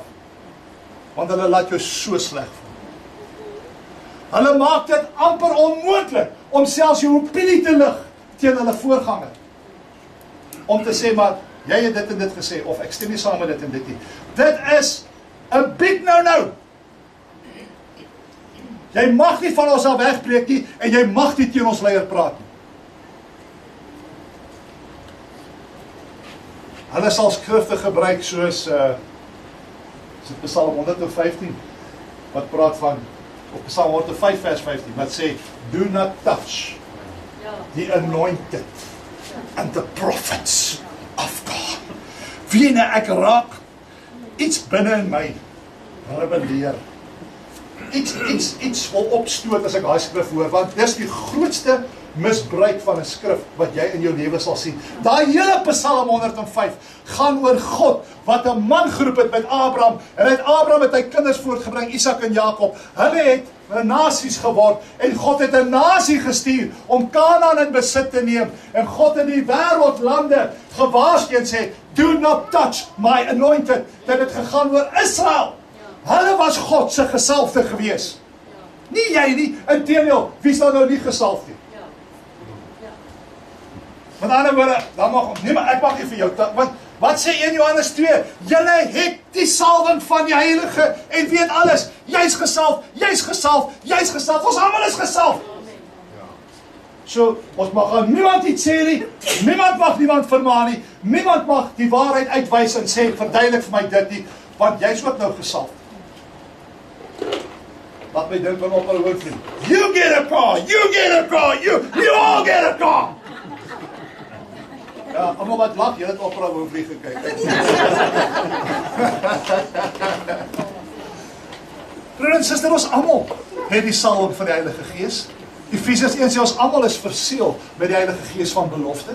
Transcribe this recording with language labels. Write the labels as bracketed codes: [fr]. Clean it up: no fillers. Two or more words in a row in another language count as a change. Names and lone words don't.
[af] Want hulle laat jou so sleg voel. Hulle maak dit amper onmoontlik om selfs jou opinie te lig teen hulle voorganger. Om te sê, maar jy het dit en dit gesê, of ek stem nie saam met dit en dit nie. Dit is 'n [en] big no-no. [af] Jy mag nie van ons af wegbreek nie, en jy mag nie teen ons leier praat nie. Hulle sal skrifte gebruik soos Psalm 115, wat praat van, op Psalm 105 vers 15, wat sê, [en] do not touch the anointed and the prophets of God. [af] Wie nou ek raak, iets binne in my rebelleer. Iets wil opstoot as ek daai skrif hoor, want dis die grootste misbruik van 'n skrif wat jy in jou lewe sal sien. Daai hele Psalm 105 gaan oor God, wat 'n man geroep het met Abraham, en uit Abraham het hy kinders voortgebring, Isak en Jakob. Hulle het nasies geword, en God het 'n nasie gestuur om Kanaan in besit te neem, en God het die wêreldlande gewaarsku en sê, [en] do not touch my anointed. [af] Dit het gegaan oor Israel. Hulle was God se gesalfde gewees. Nie jy nie, inteendeel, wie is daar nou nie gesalf nie? Met ander woorde, dan mag, nee, maar ek mag nie vir jou, want wat sê 1 Johannes 2? Julle het die salwing van die Heilige en weet alles. Jy's gesalf, jy's gesalf, jy's gesalf, ons almal is gesalf. So, ons mag aan niemand iets sê nie, niemand mag niemand vermaan nie, niemand mag die waarheid uitwys en sê, verduidelik vir my dit nie, want jy's ook nou gesalf. Laat my dink aan op hulle woord vriend. [en] You get a car, you get a car, you all get a car. [af] Ja, allemaal wat lag, jy het Oprah Winfrey gekyk. Broer en suster, ons almal het die salwing van die Heilige Gees. Efesiërs 1 sê ons almal is verseël met die Heilige Gees van belofte.